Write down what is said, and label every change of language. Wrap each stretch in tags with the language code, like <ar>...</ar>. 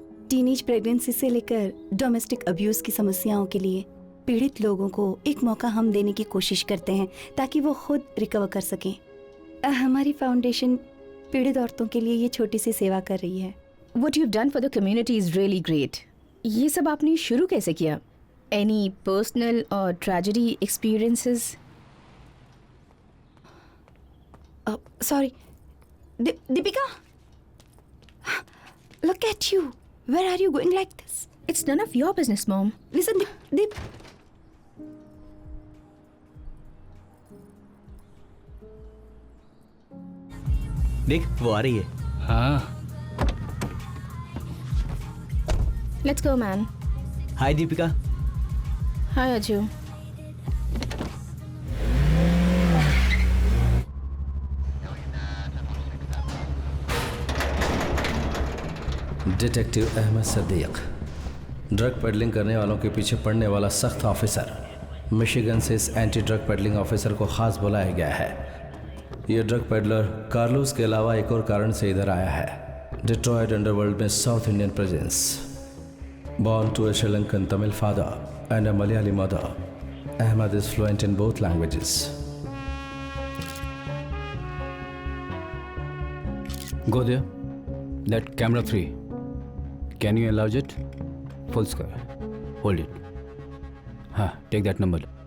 <hi>Teenage pregnancy से लेकर domestic abuse की समस्याओं के लिए पीड़ित लोगों को एक मौका हम देने की कोशिश करते हैं ताकि वो खुद रिकवर कर सकें। हमारी फाउंडेशन पीड़ित औरतों के लिए ये छोटी सी सेवा कर रही है।</hi> <en>What you've done for the community is really great.</en> <hi>ये सब आपने शुरू कैसे किया? एनी पर्सनल और tragedy experiences?</hi> <en>Sorry. Deepika? Look at you. Where are you going like this? It's none of your business, Mom. Listen, Deep.</en> <hi>देख वो आ रही है। हाँ</hi> <en>Let's go, man. Hi Deepika. Hi, Aju.</en> <hi>Detective Ahmad Sadiq, drug peddling करने वालों के पीछे पड़ने वाला सख्त ऑफिसर। मिशिगन से इस एंटी ड्रग पेडलिंग ऑफिसर को खास बुलाया गया है। ये ड्रग पेडलर कार्लोस के अलावा एक और कारण से इधर आया है। डिट्रॉयट अंडरवर्ल्ड में south Indian presence.</hi> <en>Born to a Sri Lankan Tamil father and a Malayali mother, Ahmad is fluent in both languages. Go there. That camera 3. Can you enlarge it? Full square. Hold it. Take that number.</en>